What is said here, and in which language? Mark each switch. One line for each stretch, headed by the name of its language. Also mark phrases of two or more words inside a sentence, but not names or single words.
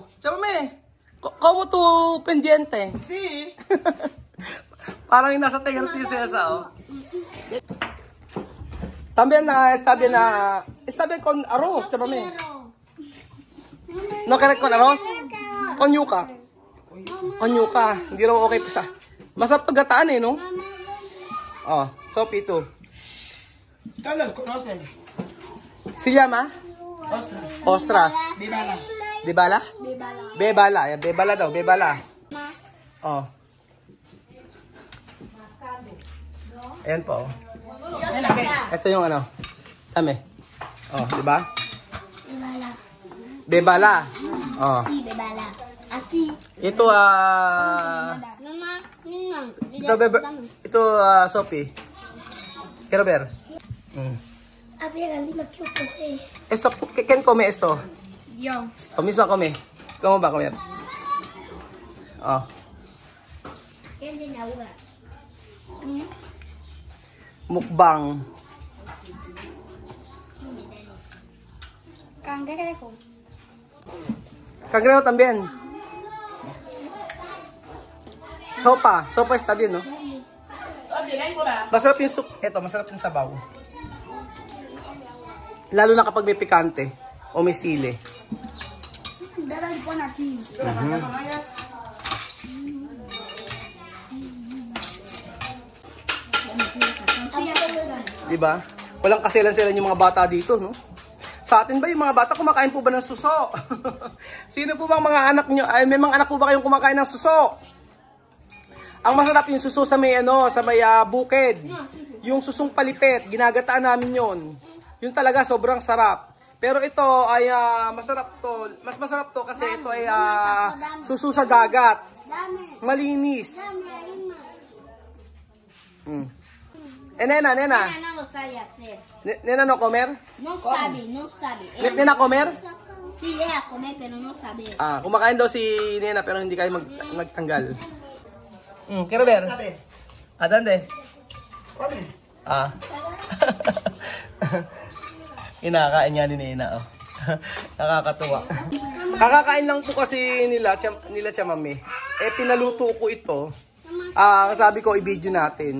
Spanish: Chamame, como tu pendiente. Sí.
Filipino: Parang yung nasa tenga ng prinsesa, oh.
Spanish: También está bien con arroz, chamame. No querés con arroz? Con yuca. Con yuca.
Filipino: Hindi raw okay pa sa. Masarap to gataan no? Oh, Sophie ito.
Spanish: Todos los conocen. Se llama? Ostras. Ostras. Bibala. Dibala? Bebala.
Filipino: Yan, bebala daw, bebala. Oh. Ayan po. Ito yung Dami. Oh, di ba? Bebala. Bebala. Oh.
Spanish: Sí, bebala. Aquí.
Filipino: Ito
Spanish: Mamá, no. Ito Sophie. Quiero ver. A ver, Alima, ¿qué ocurre? Esto, ¿quién come esto? Yo. O misma come. ¿Cómo va a comer? Oh. ¿Quién tiene agua? Mukbang. Cangrejo. Cangrejo también. Sopa. Sopa está bien, ¿no?
Filipino: Masarap yung soup. Ito, masarap yung sabaw. Lalo na kapag may pikante o may sili.
Spanish: Vera y pon aquí.
Filipino: Diba? Walang kaselan-selan yung mga bata dito, no? Sa atin ba yung mga bata kumakain po ba ng suso? Sino po bang mga anak nyo? Ay, may mga anak po ba kayong kumakain ng suso? Ang masarap yung suso sa may sa may bukid. Yung susong palipit, ginagataan namin yon. Yung talaga sobrang sarap. Pero ito ay masarap to. Mas masarap to kasi ito ay suso sa dagat. Malinis. Nena.
Spanish: Nena no sabe hacer. Nena no comer? No sabe. Nena comer? Sí, ella come, pero no sabe.
Filipino: Kumakain daw si Nena pero hindi kayo magtanggal.
Spanish: Quiero ver. ¿Dónde? Come.
Filipino: Inakain niya ni Nena, oh. Nakakatuwa. Kakakain lang po kasi nila chamame. Eh, pinaluto ko ito. Sabi ko, i-video natin.